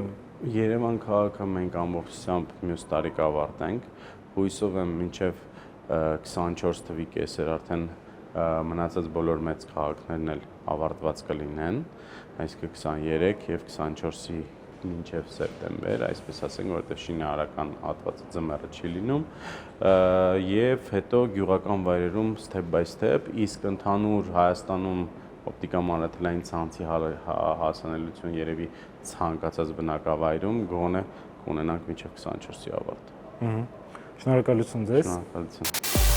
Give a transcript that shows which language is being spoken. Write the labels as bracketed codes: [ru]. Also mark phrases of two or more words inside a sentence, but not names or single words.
[hy] Երևան քաղաքը մենք ամբողջությամբ մյուս տարի կավարտենք, հույսով եմ մինչև 24 թվականի կեսեր արդեն մնացած բոլոր մեծ քաղաքներն էլ ավարտված կլինեն, այսինքն 23 եւ 24-ի մինչև սեպտեմբեր, այսպես ասենք, որովհետեւ շինարարական հատվածը ձմեռը չի լինում, եւ հետո գյուղական վայրերում [en] step by step, [hy] իսկ ընդհանուր Հայաստանում օպտիկա մանրաթելային ցանցի հասանելիություն երևի ցանկացած բնակավայրում գոնե կունենանք մինչև 24-ի ավարտ։ Շնորհակալություն ձեզ։ Շնորհակալություն։